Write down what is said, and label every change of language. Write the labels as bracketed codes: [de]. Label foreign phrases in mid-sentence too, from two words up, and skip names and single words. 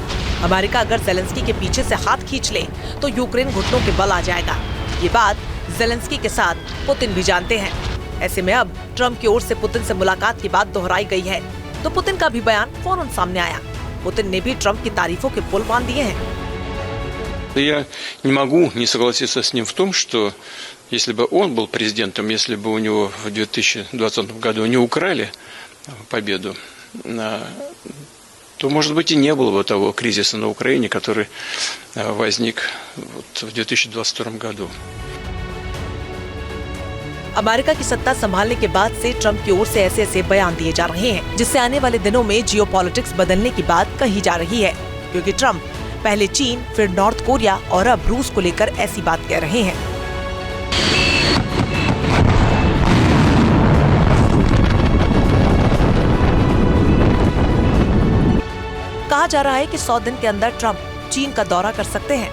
[hi] अमेरिका अगर ज़ेलेंस्की के पीछे से हाथ खींच ले तो यूक्रेन घुटनों के बल आ जाएगा। ये बात ज़ेलेंस्की के साथ पुतिन भी जानते हैं। ऐसे में अब ट्रंप की ओर से पुतिन से मुलाकात की बात दोहराई गई है, तो पुतिन का भी बयान फौरन सामने आया। पुतिन ने भी ट्रंप की तारीफों के पुल बांध दिए हैं। [ru] Я не могу не согласиться с ним в том, что если бы он был президентом, если бы у него в 2020 году не украли победу, то, может быть, и не было бы того кризиса на Украине, который возник в 2022 году. [hi] अमेरिका की सत्ता संभालने के बाद से ट्रंप की ओर से ऐसे बयान दिए जा रहे हैं जिससे आने वाले दिनों में जियोपॉलिटिक्स बदलने की बात कही जा रही है, क्योंकि ट्रंप पहले चीन, फिर नॉर्थ कोरिया और अब रूस को लेकर ऐसी बात कह रहे हैं। कहा जा रहा है कि 100 दिन के अंदर ट्रंप चीन का दौरा कर सकते हैं।